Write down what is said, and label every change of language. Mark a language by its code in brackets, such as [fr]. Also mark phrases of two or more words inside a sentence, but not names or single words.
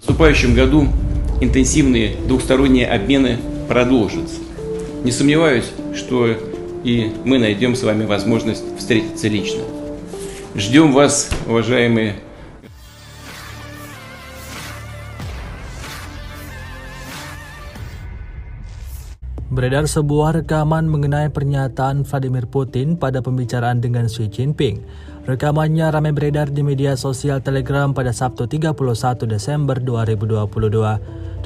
[ru] наступающем году интенсивные двухсторонние обмены продолжатся. Не сомневаюсь, что и мы найдем с вами возможность встретиться лично. Ждем вас, уважаемые. [id] Beredar sebuah rekaman mengenai pernyataan Vladimir Putin pada pembicaraan dengan Xi Jinping. Rekamannya ramai beredar di media sosial Telegram pada Sabtu 31 Desember 2022.